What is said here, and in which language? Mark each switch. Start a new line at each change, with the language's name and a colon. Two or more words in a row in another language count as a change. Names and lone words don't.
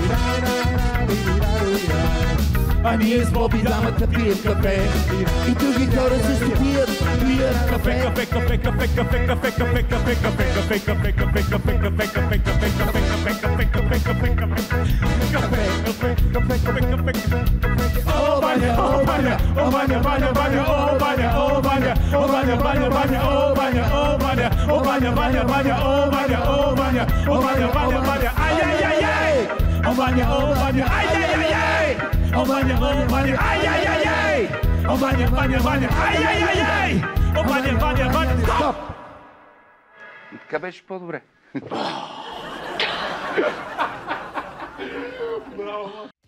Bulgarian: А ние с Боби двамата пием кафе. И други хора също пият кафе. Кафе, кафе, кафе, кафе, кафе, кафе, кафе, кафе, кафе, кафе, кафе, кафе, кафе, кафе, кафе, кафе, кафе, кафе, кафе, кафе. О, Ваня, о, Ваня, о, Ваня, Ваня, Ваня, о, Ваня, о, Ваня, о, Ваня, Ваня, Ваня, о, Ваня, о, Ваня, о, Ваня, Ваня, Ваня, о, Ваня, о, Ваня, о, Ваня, Ваня, Ваня, ай, ай, ай, ай! О, Ваня, ай-яй-яй-яй! О, Ваня, ай-яй-яй-яй! О, Ваня, ай-яй-яй-яй! О, Ваня, стоп! И така беше по-добре. Браво!